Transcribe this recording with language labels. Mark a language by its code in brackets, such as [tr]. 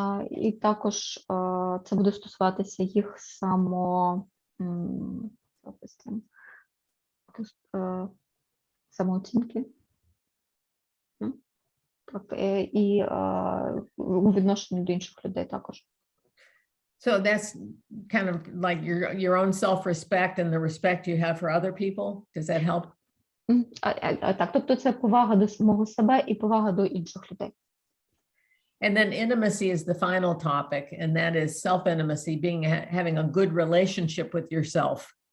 [uk] І також це буде стосуватися їх самооцінки. І у відношенні до інших людей також. [en] So that's kind of like your own self-respect and the respect you have for other people. Does that help? [uk] Так, тобто це повага до самого себе і повага до інших людей. [en] And then intimacy is the final topic, and that is self-intimacy, having a good relationship with yourself.